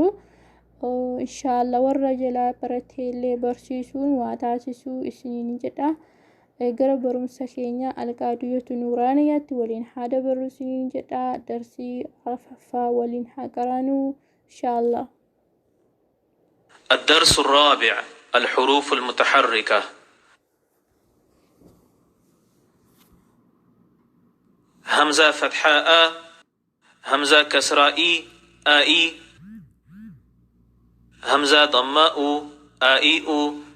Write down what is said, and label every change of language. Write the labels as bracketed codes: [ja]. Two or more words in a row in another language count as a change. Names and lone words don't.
[om] Inshaallah warra jalaa baratee illee barsiisuun waa taasisuu isiniin jedha. Gara barumsa keenya [ar] القاعدة النورانية [om] waliin haa dabarru isiniin jedha. Darsii arfaffaa waliin haa qaranuu inshaallah. [ar] الدرس الرابع الحروف المتحركة. همزة فتحة أ، همزة كسرة إي آئي، همزة ضماء آئي أو،